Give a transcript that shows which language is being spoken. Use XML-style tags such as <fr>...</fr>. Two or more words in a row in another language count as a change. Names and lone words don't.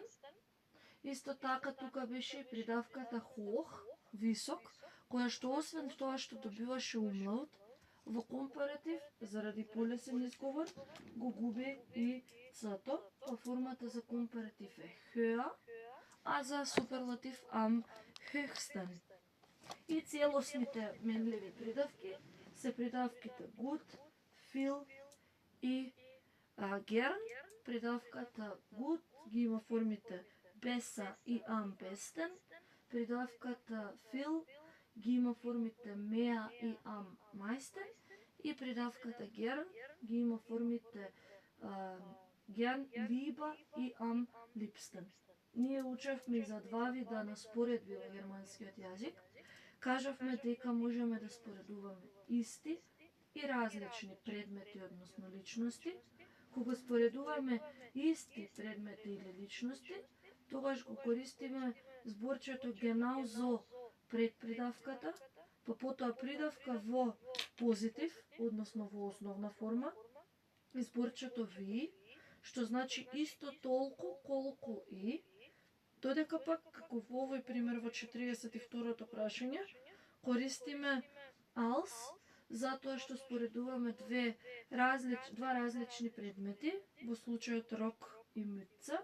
<mk>Исто така тука беше и придавката hoch, висок, која што освен тоа што добиваше умлаут, во компаратив, заради полесен изговор, го губи и цето, па формата за компаратив е höher, а за суперлатив</mk> <de>am höchsten.</de> <mk>И целосните менливи придавки се придавките gut, viel и gern. Придавката gut ги има формите besser и</mk> <de>am besten.</de> <mk>Придавката viel ги има формите mehr и</mk> <de>am meisten.</de> <mk>И придавката gern ги има формите gern, lieber и</mk> <de>am liebsten.</de> <mk>Ние учевме и за два вида на споредби во германскиот јазик. Кажавме дека можеме да споредуваме исти и различни предмети, односно личности. Кога споредуваме исти предмети или личности, тогаш го користиме зборчето</mk> <de>genau so</de> <mk>пред придавката, па потоа придавка во позитив, односно во основна форма, и зборчето wie, што значи исто толку колку и, додека пак, како во овој пример во 42-то прашање, користиме als, затоа што споредуваме два различни предмети, во случајот рок и муца.</mk>